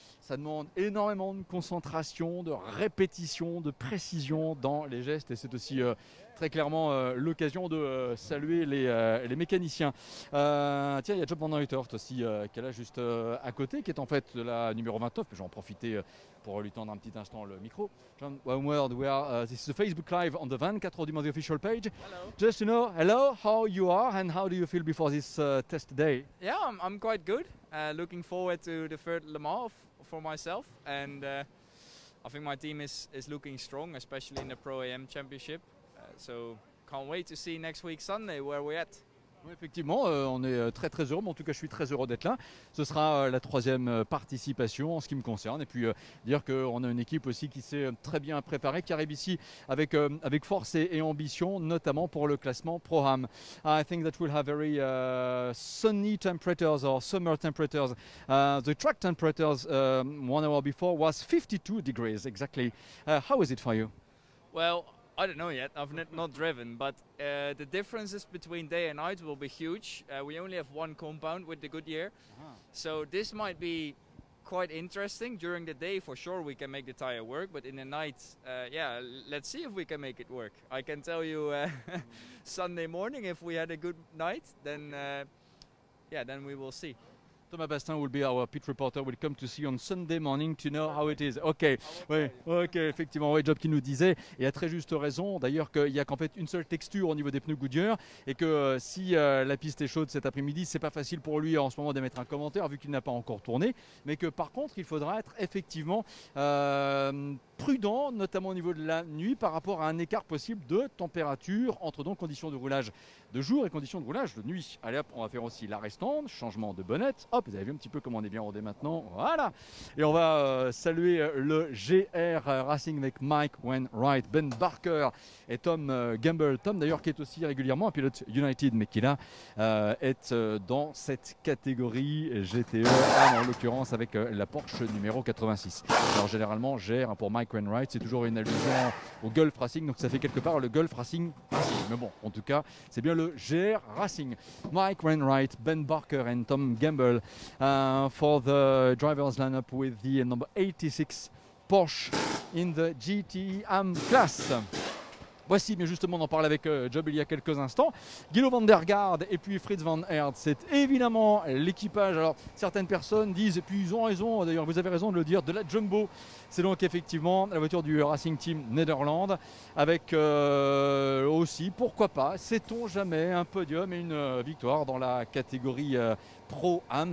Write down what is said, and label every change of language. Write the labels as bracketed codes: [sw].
[fr] Ça demande énormément de concentration, de répétition, de précision dans les gestes. Et c'est aussi très clairement l'occasion de saluer les mécaniciens. Tiens, il y a Job van Uitert aussi qui est là juste à côté, qui est en fait la numéro 29. Je vais en profiter pour lui tendre un petit instant le micro. [en] John, one word, this is a Facebook Live on the 24 du Mans official page. Hello. Just to know, hello, how you are and how do you feel before this test day? Yeah, I'm quite good. Looking forward to the third Le Mans for myself, and I think my team is looking strong, especially in the Pro AM Championship. So can't wait to see next week Sunday where we're at. [fr] Oui, effectivement, on est très très heureux, mais en tout cas je suis très heureux d'être là. Ce sera la troisième participation en ce qui me concerne. Et puis dire qu'on a une équipe aussi qui s'est très bien préparée, qui arrive ici avec force et ambition, notamment pour le classement Pro-Am. [en] I think that we'll have very sunny temperatures or summer temperatures. The track temperatures 1 hour before was 52 degrees exactly. How is it for you? Well, I don't know yet. I've not driven, but the differences between day and night will be huge. We only have one compound with the Goodyear, so this might be quite interesting. During the day, for sure, we can make the tire work, but in the night, yeah, let's see if we can make it work. I can tell you Sunday morning, if we had a good night, then yeah, then we will see. Thomas Bastin will be our pit reporter. Will come to see you on Sunday morning to know how it is. [fr] Ok, oui, ok, effectivement, ouais, Job qui nous disait, et à très juste raison, d'ailleurs qu'il n'y a qu'en fait une seule texture au niveau des pneus Goodyear, et que si la piste est chaude cet après-midi, c'est pas facile pour lui en ce moment d'émettre un commentaire vu qu'il n'a pas encore tourné, mais que par contre, il faudra être effectivement prudent, notamment au niveau de la nuit, par rapport à un écart possible de température entre donc conditions de roulage de jour et conditions de roulage de nuit. Allez hop, on va faire aussi l'arrêt stand, changement de bonnette. Hop, vous avez vu un petit peu comment on est bien rodé maintenant. Voilà. Et on va saluer le GR Racing avec Mike Wainwright, Ben Barker et Tom Gamble. Tom d'ailleurs qui est aussi régulièrement un pilote United, mais qui là est dans cette catégorie GTE, en l'occurrence avec la Porsche numéro 86. Alors généralement GR pour Mike Wainwright, c'est toujours une allusion au Gulf Racing, donc ça fait quelque part le Gulf Racing. Mais bon, en tout cas, c'est bien le GR Racing. [en] Mike Wainwright, Ben Barker and Tom Gamble for the drivers lineup with the number 86 Porsche in the GT Am class. [fr] Voici, mais justement, on en parlait avec Job il y a quelques instants. Guido van der Garde et puis Fritz van Aert, c'est évidemment l'équipage. Alors, certaines personnes disent, et puis ils ont raison, d'ailleurs vous avez raison de le dire, de la Jumbo. C'est donc effectivement la voiture du Racing Team Nederland, avec aussi, pourquoi pas, sait-on jamais, un podium et une victoire dans la catégorie Pro-Am.